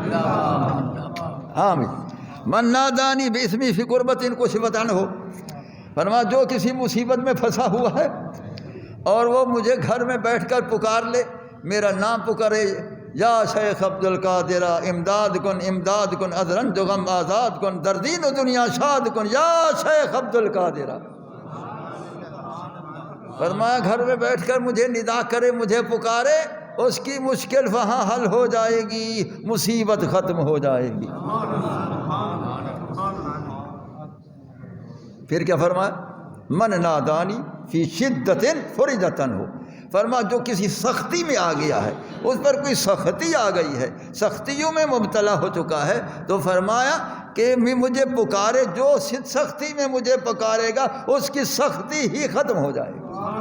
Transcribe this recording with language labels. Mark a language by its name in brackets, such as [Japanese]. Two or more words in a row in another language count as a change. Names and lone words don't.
[Urdu] آمین۔ [Arabic] من نادانی باسمی فی قربت کشفت عنہ، [Urdu] فرمایا جو کسی مصیبت میں پھنسا ہوا ہے اور وہ مجھے گھر میں بیٹھ کر پکار لے، میرا نام پکارے، یا شیخ عبد القادر [Persian] امداد کن از رنج و غم آزاد کن، در دین و دنیا شاد کن، [Urdu] یا شیخ عبد القادر، فرمایا گھر میں بیٹھ کر مجھے ندا کرے، مجھے پکارے، اس کی مشکل وہاں حل ہو جائے گی، مصیبت ختم ہو جائے گی۔ پھر کیا فرمایا [Arabic] من نادانی فی شدت فرجت عنہ، [Urdu] فرما جو کسی سختی میں آ گیا ہے، اس پر کوئی سختی آ گئی ہے، سختیوں میں مبتلا ہو چکا ہے، تو فرمایا کہ مجھے پکارے، جو سختی میں مجھے پکارے گا اس کی سختی ہی ختم ہو جائے گی۔